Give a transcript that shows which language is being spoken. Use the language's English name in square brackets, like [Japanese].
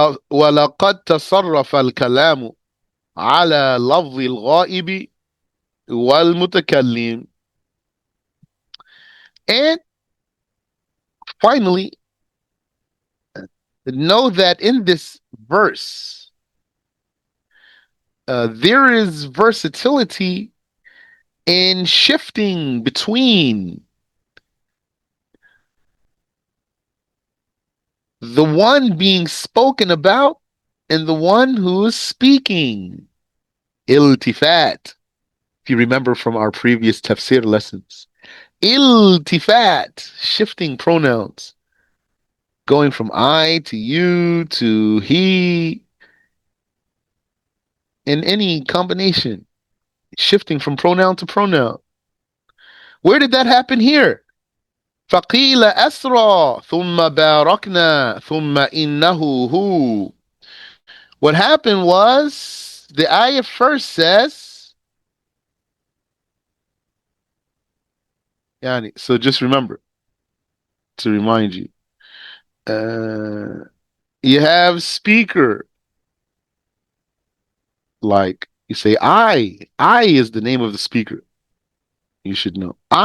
[Arabic] ولقد تصرف الكلام على لفظ الغائب والمتكلم. [English] And finally, know that in this verse, there is versatility in shifting between the one being spoken about and the one who is speaking. Iltifat, if you remember from our previous tafsir lessons. Iltifat, shifting pronouns, going from I to you to he, in any combination, shifting from pronoun to pronoun. Where did that happen here? [Arabic] فقيل أسرى ثم باركنا ثم إنه هو. [English] What happened was the ayah first says, yani, so just remember to remind you, uh, you have speaker, like you say, I is the name of the speaker. You should know.